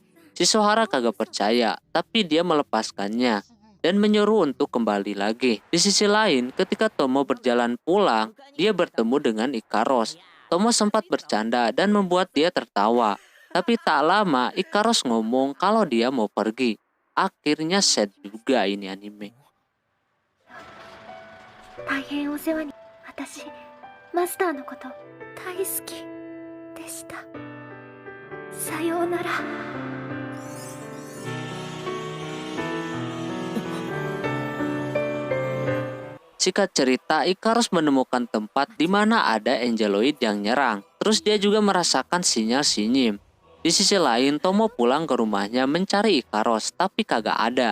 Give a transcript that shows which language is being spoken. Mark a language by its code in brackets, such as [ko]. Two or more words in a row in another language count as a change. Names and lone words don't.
[id] Si Sohara kagak percaya, tapi dia melepaskannya dan menyuruh untuk kembali lagi. Di sisi lain, ketika Tomo berjalan pulang, dia bertemu dengan Ikaros. Tomo sempat bercanda dan membuat dia tertawa. Tapi tak lama, Ikaros ngomong kalau dia mau pergi. Akhirnya sad juga ini anime. [ja] 大変お世話に。私、マスターのこと大好きでした。さようなら。 [id] Singkat cerita, Ikaros menemukan tempat di mana ada Angeloid yang nyerang. Terus dia juga merasakan sinyal si Nim. Di sisi lain, Tomo pulang ke rumahnya mencari Ikaros, tapi kagak ada.